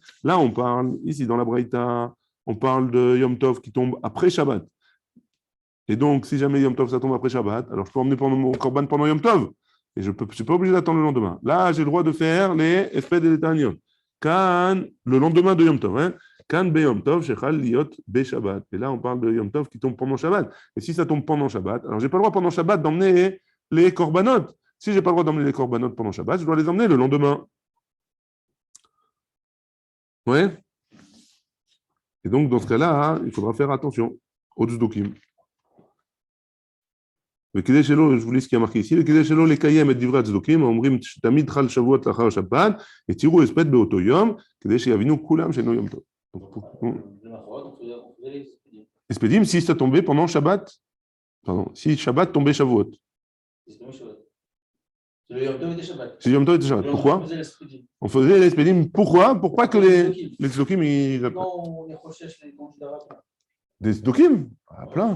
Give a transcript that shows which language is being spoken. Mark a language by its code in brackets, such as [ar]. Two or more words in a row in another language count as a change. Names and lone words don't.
[fr] Là, on parle, ici dans la Braïta, on parle de Yom Tov qui tombe après Shabbat. Et donc, si jamais Yom Tov ça tombe après Shabbat, alors je peux emmener mon Korban pendant Yom Tov. Et je ne suis pas obligé d'attendre le lendemain. Là, j'ai le droit de faire les Esped et les Taniot. Kan, le lendemain de Yom Tov, hein? [he] כאן ביום טוב שחל להיות בשבת. [fr] Et là, on parle de Yom Tov qui tombe pendant Shabbat. Et si ça tombe pendant Shabbat, alors j'ai pas le droit pendant Shabbat d'emmener les corbanotes. Si j'ai pas le droit d'emmener les corbanotes pendant Shabbat, je dois les emmener le lendemain. Ouais. Et donc, dans ce cas-là, hein, il faudra faire attention aux tzdukim. [he] וכדי שלא, [fr] je vous lis ce qui a marqué ici, [he] וכדי שלא לקיים את דברי הצדוקים, אומרים תמיד חל שבועות לאחר שבת, יתירו הספד באותו יום, כדי שיבינו כולם שאינו יום טוב. הספדים, [fr] si ça tombait pendant Shabbat, pardon, si Shabbat tombait Shavuot. Si Yom Tov était Shabbat. Pourquoi? On faisait les spedim. Pourquoi? Pour pas que les tzdokim ils... Des tzdokim? Ah, plein.